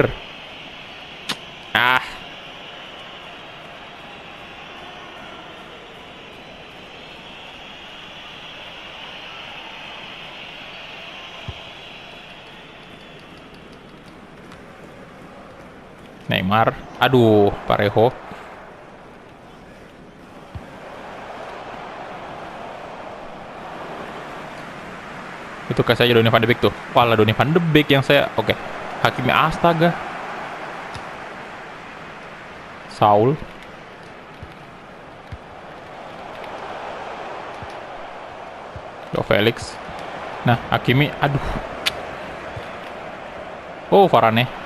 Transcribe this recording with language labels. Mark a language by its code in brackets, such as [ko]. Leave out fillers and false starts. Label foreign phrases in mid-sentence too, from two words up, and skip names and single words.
[id] Ah. Neymar, aduh, Parejo. Itu kasih aja Donny van de Beek tuh. Walah, Donny van de Beek yang saya... Oke. Hakimi, astaga. Saul. Joe Felix. Nah, Hakimi, aduh. Oh, Varane.